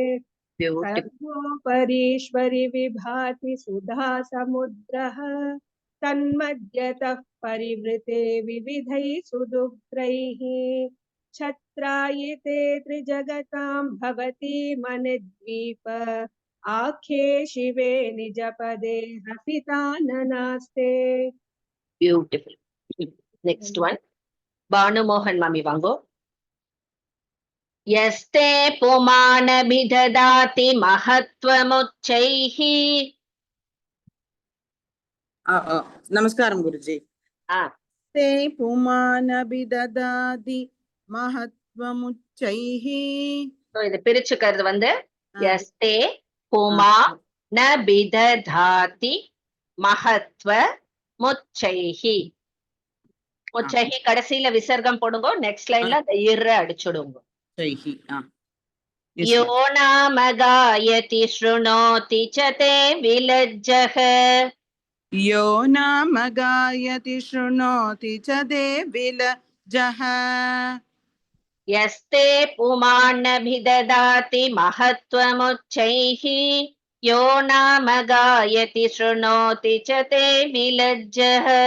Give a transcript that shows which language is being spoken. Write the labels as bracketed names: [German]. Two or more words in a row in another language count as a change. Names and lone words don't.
[Sanskrit] सर्वोपरीश्वरि विभाति सुधा समुद्रः तन्मध्यतः परिवृते विविधैः सुदुर्गैः. छत्रायिते त्रिजगतां भवति मणिद्वीप आख्ये शिवे निजपदे हसिताननास्ते. [English] Beautiful. Next one. [Tamil] பானு மோகன் மாமி வாங்கோ. [Sanskrit] यस्ते पुमानभिददाति महत्त्वमुच्चैः. नमस्कारं गुरुजी. ते पुमानभिददाति महत्त्वमुच्चैः. [Tamil] இது பிரிச்சுக்கிறது வந்து [Sanskrit] यस्ते पुमानभिददाति महत्त्वमुच्चैः. [Tamil] முச்சைஹி கடைசியில விசர்க்கம் போடுங்க. [English] next lineல [Tamil] அந்த இர அடிச்சுடுங்க. [Sanskrit] यो नाम गायति शृणोति च ते विलज्जः. यो नाम गायति शृणोति च ते विलज्जः. यस्ते पुमानभिददाति महत्त्वमुच्चैः यो नाम गायति शृणोति च ते विलज्जः.